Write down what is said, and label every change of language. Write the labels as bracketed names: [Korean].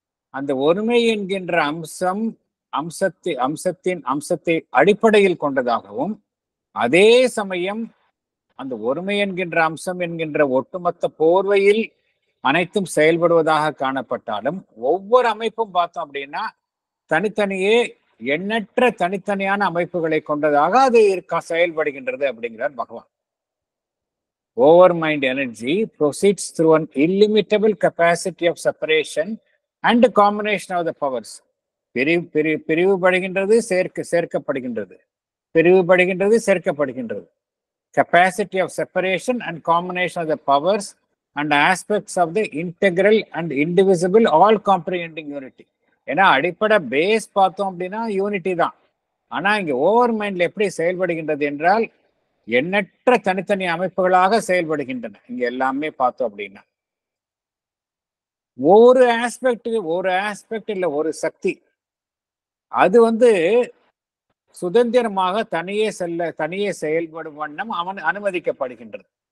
[Tamil] அந்த ஒருமை என்கின்ற அம்சத்தை அடிப்படையில் கொண்டதாகவும், அதே சமயம் அந்த ஒருமை என்கின்ற அம்சம் என்கின்ற ஒட்டுமொத்த போர்வையில் அனைத்தும் செயல்படுவதாக காணப்பட்டாலும், ஒவ்வொரு அமைப்பும் பார்த்தோம் அப்படின்னா தனித்தனியே எண்ணற்ற தனித்தனியான அமைப்புகளை கொண்டதாக அது செயல்படுகின்றது அப்படிங்கிறார் பகவான். [English] Overmind energy proceeds through an illimitable capacity of separation and combination of the powers. [Tamil] பிரிவுபடுகின்றது, சேர்க்கப்படுகின்றது, பிரிவுபடுகின்றது, சேர்க்கப்படுகின்றது. [English] Capacity of separation and combination of the powers and aspects of the integral and indivisible all comprehending unity. [Tamil] ஏன்னா அடிப்படை base பார்த்தோம் அப்படின்னா unity தான். ஆனா இங்க over மைண்ட்ல எப்படி செயல்படுகின்றது என்றால் எண்ணற்ற தனித்தனி அமைப்புகளாக செயல்படுகின்றன. இங்க எல்லாமே பார்த்தோம் அப்படின்னா ஒரு ஆஸ்பெக்ட் இல்ல ஒரு சக்தி அது சுதந்திரமாக தனியே செயல்படும் வண்ணம் அவன் அனுமதிக்கப்படுகின்றது.